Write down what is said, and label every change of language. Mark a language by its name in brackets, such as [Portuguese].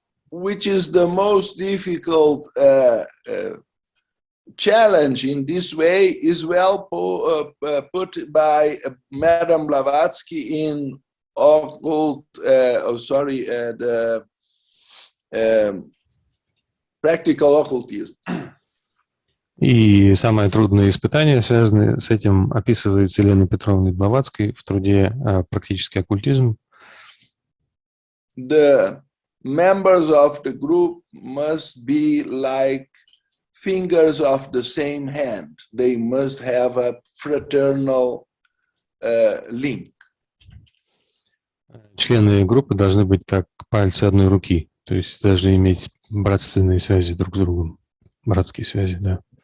[English] Which is the most difficult challenge in this way is well put by Madame Blavatsky in occult, the practical occultism. [Russian] И самое трудное испытание, связанное с этим, описывается Еленой Петровной Блаватской в труде «Практический оккультизм». [English] The members of the group must be like fingers of the same hand. They must have a fraternal link. [Russian] Члены группы должны быть как пальцы одной руки, то есть должны иметь братственные связи друг с другом, братские связи, да.